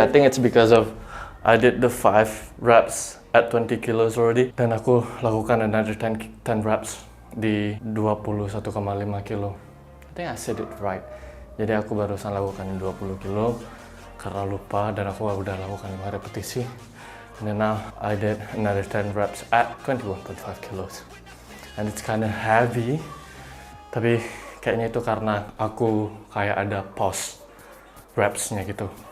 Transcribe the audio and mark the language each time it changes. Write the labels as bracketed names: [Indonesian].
[English] I think it's because of I did the 5 reps at 20 kilos already, dan aku lakukan another 10 reps di 21,5 kilo. I think I said it right. [Indonesian] Jadi aku barusan lakukan 20 kilo karena lupa, dan aku udah lakukan 5 repetisi. [English] And then now I did another 10 reps at 21.5 kilos. And it's kind of heavy. [Indonesian] Tapi kayaknya itu karena aku kayak ada pause reps- nya gitu.